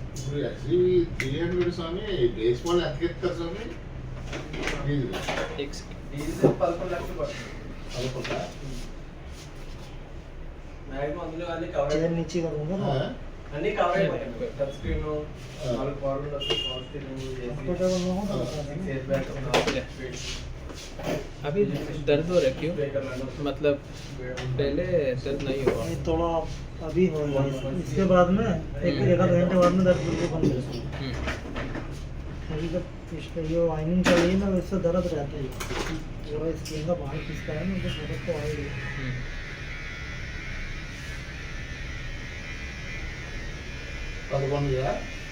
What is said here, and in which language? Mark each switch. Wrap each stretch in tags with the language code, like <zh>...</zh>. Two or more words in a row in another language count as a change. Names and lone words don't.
<te>ఇప్పుడు యాక్చువల్లీ 300 స్వామి బేస్ వాళ్ళు ఎంత ఎత్తారు స్వామి డీజిల్ ఎక్స్ డీజిల్ 11 లక్షలు పడుతుంది. అనుకుంటా మ్యాక్సిమం అందులో అన్ని కవర్</te> <hi>चेयर नीचे करूँगा ना</hi> <te>అన్ని కవర్ అయిపోతాయి.</te> <en>touch screen</en> <te>4 పవర్లు వస్తాయి,</te> <en>power steering,</en> <hi>कंफर्टेबल ना हो तो बता देना।</hi> <en>air bag,</en> <hi>अभी दर्द हो रहा है क्यों? मतलब पहले दर्द नहीं हुआ। ये थोड़ा अभी हो रहा है, इसके बाद में एक आध घंटे बाद में दर्द बिल्कुल बंद हो जाएगा। अभी जब इसका ये वाइनिंग कर रही है ना इससे दर्द रहता है, पूरा स्किन का बाहर खिसका है ना तो दर्द तो आएगी।</hi> <te>పదకొండు కదా</te>